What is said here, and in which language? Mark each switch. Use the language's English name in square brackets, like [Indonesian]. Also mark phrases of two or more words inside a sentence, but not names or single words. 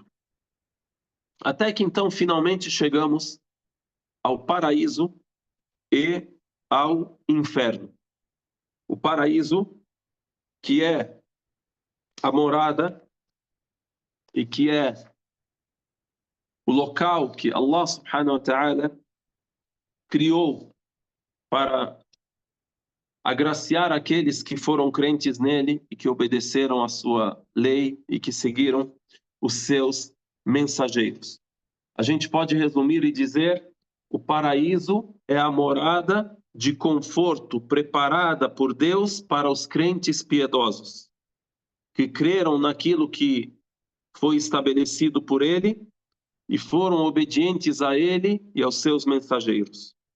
[Portuguese] Até que então finalmente chegamos ao paraíso e ao inferno. O paraíso, que é a morada e que é o local que [Arabic] الله سبحانه وتعالى [Portuguese] criou para agraciar aqueles que foram crentes nele e que obedeceram a sua lei e que seguiram os seus mensageiros. A gente pode resumir e dizer: o paraíso é a morada de conforto preparada por Deus para os crentes piedosos, que creram naquilo que foi estabelecido por ele e foram obedientes a ele e aos seus mensageiros.